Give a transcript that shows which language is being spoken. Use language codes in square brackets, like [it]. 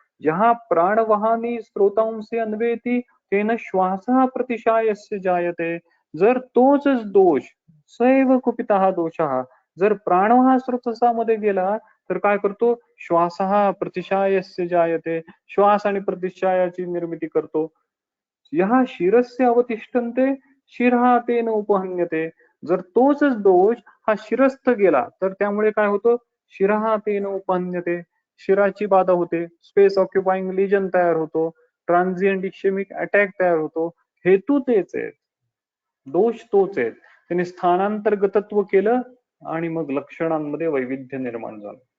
[sa] जहा प्राणवाहानी स्त्रोतांसी अन्वेती तेन श्वासः प्रतिशायस्य जायते. [mr] जर तोच दोष सैव कुपितः दोषः जर प्राणवाह स्रोतसामध्ये गेला तर काय करतो, [sa] श्वासः प्रतिशायस्य जायते, [mr] श्वास आणि प्रतिशायाची निर्मिती करतो. [sa] यहा शिरस्य अवतिष्ठन्ते शिरः तेन उपहन्यते. [mr] जर तोच दोष हा शिरस्थ गेला तर त्यामुळे काय होतं, [sa] शिरः तेन उपहन्यते, [mr] शिराची बाधा होते, [en] space occupying lesion [mr] तयार होतो, [en] transient ischemic attack [mr] तयार होतो. हेतू तेच आहे, दोष तोच आहे. त्याने स्थानांतर्गतत्व केलं आणि मग लक्षणांमध्ये वैविध्य निर्माण झालं.